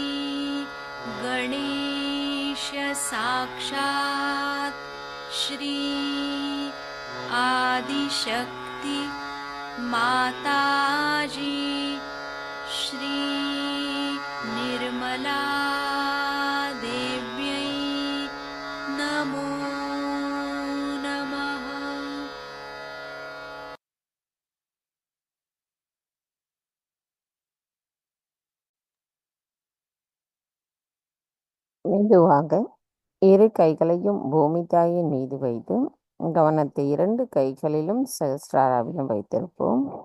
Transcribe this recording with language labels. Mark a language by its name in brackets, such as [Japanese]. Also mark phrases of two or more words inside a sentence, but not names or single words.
[Sanskrit] गणेश साक्षात् श्री आदिशक्ति माताजी श्री निर्मला देव्यै नमो नमः। [Tamil] மெதுவாக இரு கைகளையும் பூமி தாயின் மீது வைத்து கவனத்தை 2 கைகளிலும் சகஸ்ராராவிலும் வைத்திருப்போம்.